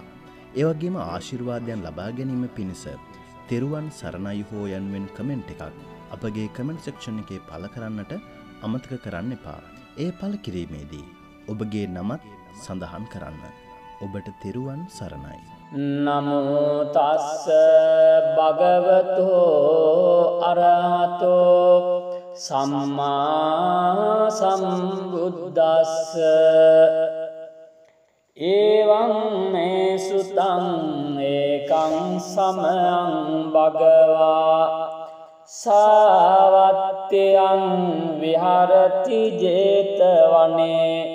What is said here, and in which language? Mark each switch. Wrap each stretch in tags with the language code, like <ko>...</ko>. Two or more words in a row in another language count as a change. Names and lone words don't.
<si>ඒ වගේම ආශිර්වාදයන් ලබා ගැනීම පිණිස තෙරුවන් සරණයි හෝ යනුවෙන් කමෙන්ට් එකක් අපගේ කමෙන්ට් සෙක්ෂන් එකේ පළ කරන්නට අමතක කරන්න එපා. ඒ පළ කිරීමේදී ඔබගේ නමත් සඳහන් කරන්න. ඔබට තෙරුවන් සරණයි.</si> <pi>නමෝ තස්ස භගවතෝ අරහතෝ සම්මා සම්බුද්දස්ස එවං මේ සුතං ඒකං සමයං භගවා සාවත්තයං විහරති ජේතවනේ</pi>